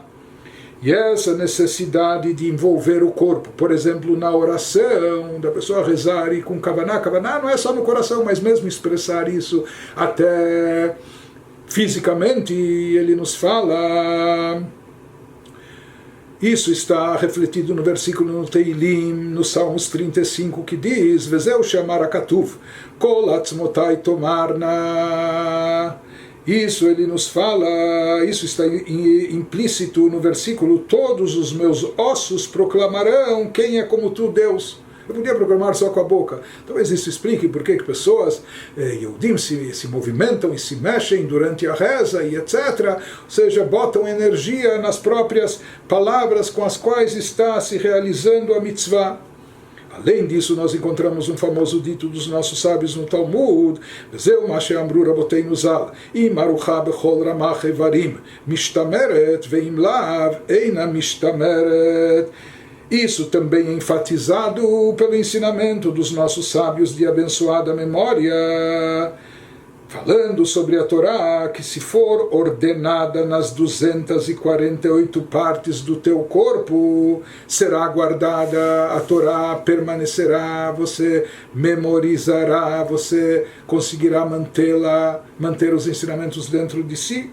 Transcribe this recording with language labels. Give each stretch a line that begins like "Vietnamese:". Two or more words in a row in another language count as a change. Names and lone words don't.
Portuguese: E essa necessidade de envolver o corpo, por exemplo, na oração, da pessoa rezar e com kavaná não é só no coração, mas mesmo expressar isso até fisicamente, ele nos fala. Isso está refletido no versículo no Teilim, no Salmos 35, que diz:
Hebrew: וזהו שאמר הכתוב, כל עצמותי תאמרנה.
Portuguese: Isso ele nos fala, isso está implícito no versículo: todos os meus ossos proclamarão quem é como tu, Deus. Eu podia proclamar só com a boca. Talvez isso explique por que pessoas, Yehudim, se movimentam e se mexem durante a reza e etc. Ou seja, botam energia nas próprias palavras com as quais está se realizando a mitzvah. Além disso, nós encontramos um famoso dito dos nossos sábios no Talmud:
Hebrew: וזהו מה שאמרו רבותינו ז"ל, אם ערוכה בכל רמ"ח איברים, משתמרת ואם לאו אינה משתמרת.
Portuguese: Isso também é enfatizado pelo ensinamento dos nossos sábios de abençoada memória, falando sobre a Torá, que se for ordenada nas 248 partes do teu corpo, será guardada, a Torá permanecerá, você memorizará, você conseguirá mantê-la, manter os ensinamentos dentro de si.